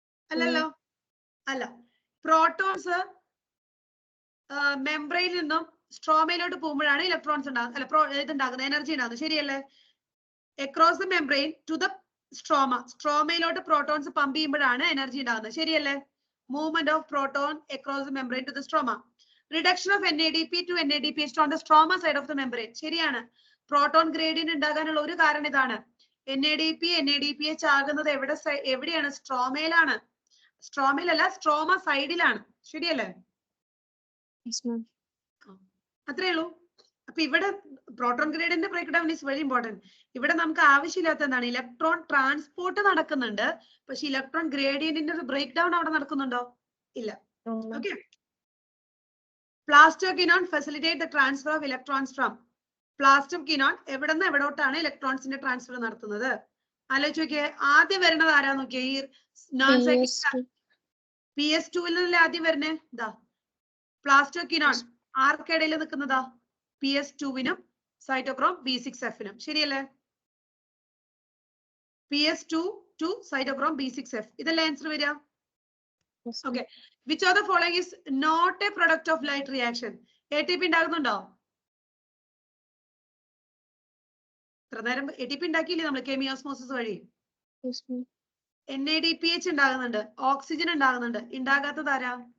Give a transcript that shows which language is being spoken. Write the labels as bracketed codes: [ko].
[ml] അല്ലല്ലോ, അല്ല. പ്രോട്ടോൺസ് മെംബ്രെയിനിൽ നിന്നും സ്ട്രോമയിലോട്ട് പോകുമ്പോഴാണ് ഇലക്ട്രോൺസ് ഇതുണ്ടാകുന്നത്, എനർജി ഉണ്ടാകുന്നത്. ശരിയല്ലേ? [en] across the membrane to the [ml] സ്ട്രോമയിലോട്ട് protons pump ചെയ്യുമ്പോഴാണ് എനർജി ഉണ്ടാകുന്നത്. ശരിയല്ലേ? [en] Movement of proton across the membrane to the stroma. Reduction of NADP to NADPH on the stroma side of the membrane. [ml] ശരിയാണ്. Proton gradient ഉണ്ടാകാനുള്ള ഒരു കാരണം ഇതാണ്. NADP NADPH ആകുന്നത് എവിടെയാണ്? സ്ട്രോമയിലാണ്. സ്ട്രോമയിലല്ല, സ്ട്രോമ സൈഡിലാണ്. ശരിയല്ലേ? അത്രേ ഉള്ളൂ. അപ്പൊ ഇവിടെ [en] Proton gradient break down is very important. [ml] ഇവിടെ നമുക്ക് ആവശ്യമില്ലാത്ത എന്താണ്? ഇലക്ട്രോൺ ട്രാൻസ്പോർട്ട് നടക്കുന്നുണ്ട്, പക്ഷെ ഇലക്ട്രോൺ ഗ്രേഡിയന്റിന്റെ ഒരു ബ്രേക്ക് ഡൗൺ അവിടെ നടക്കുന്നുണ്ടോ? ഇല്ല. Okay. [en] Plastoquinone facilitate the transfer of electrons from. [ml] പ്ലാസ്റ്റോക്വിനോൺ എവിടെ നിന്ന് എവിടോട്ടാണ് ഇലക്ട്രോൺസിന്റെ ട്രാൻസ്ഫർ നടത്തുന്നത്? ആലോചിച്ച് നോക്കിയേ. ആദ്യം വരുന്നത് ആരാ നോക്കിയേ? ഈ നോൺ സൈക്ലിക് PS2-ൽ നിന്നല്ലേ ആദ്യം വരുന്നേ? ഇതാ പ്ലാസ്റ്റോക്വിനോൺ. ആർക്കിടയിൽ നിൽക്കുന്നതാ? PS2-വിനും സൈറ്റോക്രോം B6F-നും. ശരിയല്ലേ? [en] PS2 to cytochrome B6F. [ml] ഇതല്ലേ ആൻസർ വരിക? [en] Okay. Which of the following is not a product of light reaction? [ml] ATP ഉണ്ടാകുന്നുണ്ടോ? ഇത്ര നേരം ATP ഉണ്ടാക്കിയില്ലേ നമ്മൾ കെമിയോസ്മോസിസ് വഴി? NADPH ഉണ്ടാകുന്നുണ്ട്, ഓക്സിജൻ ഉണ്ടാകുന്നുണ്ട്. ഉണ്ടാകാത്തത് ആരാ?